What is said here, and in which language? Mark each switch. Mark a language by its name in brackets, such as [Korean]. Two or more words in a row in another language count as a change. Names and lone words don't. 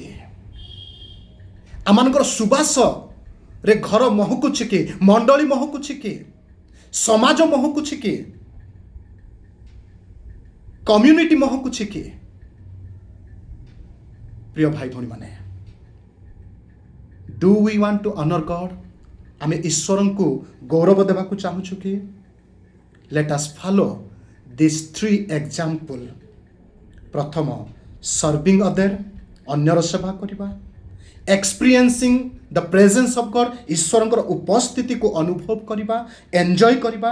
[Odia] ଆମମାନଙ୍କର ସୁବାସରେ ଘର ମହକୁଛି କି? ମଣ୍ଡଳୀ ମହକୁଛି କି? ସମାଜ ମହକୁଛି କି? କମ୍ୟୁନିଟି ମହକୁଛି କି? ପ୍ରିୟ ଭାଇ ଭଉଣୀମାନେ, [English] do we want to honor God? [Odia] ଆମେ ଈଶ୍ୱରଙ୍କୁ ଗୌରବ ଦେବାକୁ ଚାହୁଁଛୁ କି? [English] let us follow this 3 example. [Odia] ପ୍ରଥମ, [English] serving other, [Odia] ଅନ୍ୟର ସେବା କରିବା। [English] experiencing the presence of God, [Odia] ଈଶ୍ୱରଙ୍କର ଉପସ୍ଥିତିକୁ ଅନୁଭବ କରିବା, ଏନ୍ଜୟ କରିବା।